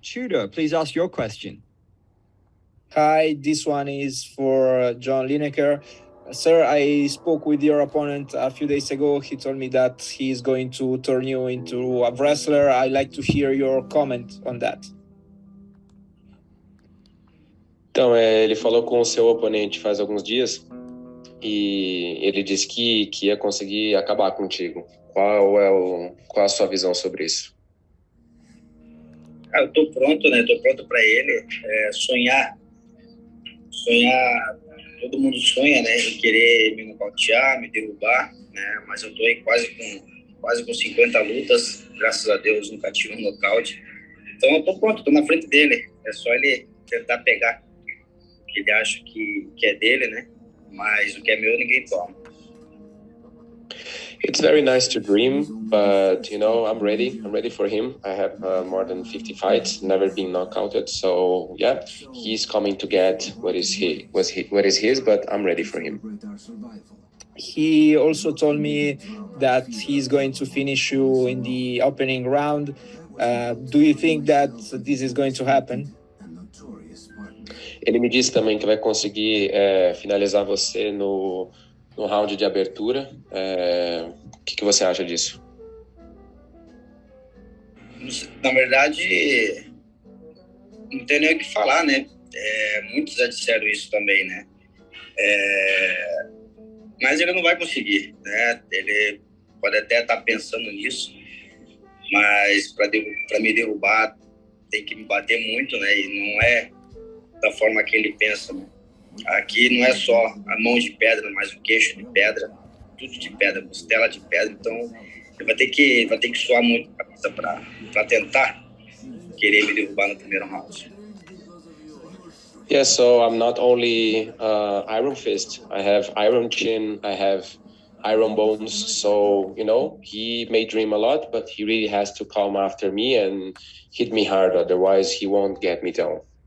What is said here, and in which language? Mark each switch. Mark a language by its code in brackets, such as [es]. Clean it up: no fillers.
[en] Tudor, please ask your question. Hi, this one is for John Lineker. Sir, I spoke with your opponent a few days ago. He told me that he's going to turn you into a wrestler. I'd like to hear your comment on that. [pt] Então, ele falou com o seu oponente faz alguns dias e ele disse que ia conseguir acabar contigo. Qual a sua visão sobre isso? Eu tô pronto, né? Tô pronto para ele. Sonhar, todo mundo sonha, né? Em querer me nocautear, me derrubar, né? Mas eu tô aí quase com 50 lutas. Graças a Deus, nunca tive um nocaute. Então eu tô pronto, tô na frente dele. É só ele tentar pegar o que ele acha que é dele, né? Mas o que é meu, ninguém toma. [en] It's very nice to dream, but you know, I'm ready for him. I have more than 50 fights, never been knockouted. So yeah, he's coming to get what is his, but I'm ready for him. He also told me that he's going to finish you in the opening round. Do you think that this is going to happen? [pt] Ele me disse também que vai conseguir finalizar você no round de abertura. O que você acha disso? Na verdade, não tem nem o que falar, né? Muitos já disseram isso também, né? Mas ele não vai conseguir, né? Ele pode até estar pensando nisso, mas para me derrubar tem que me bater muito, né? E não é da forma que ele pensa, né? Aqui não é só a mão de pedra, mas o queixo de pedra, tudo de pedra, costela de pedra. Então, ele vai ter que suar muito para tentar querer me derrubar no primeiro round. [en] Yeah, so I'm not only Iron Fist. I have Iron Chin. I have Iron Bones. So, you know, he may dream a lot, but he really has to come after me and hit me hard. Otherwise, he won't get me down.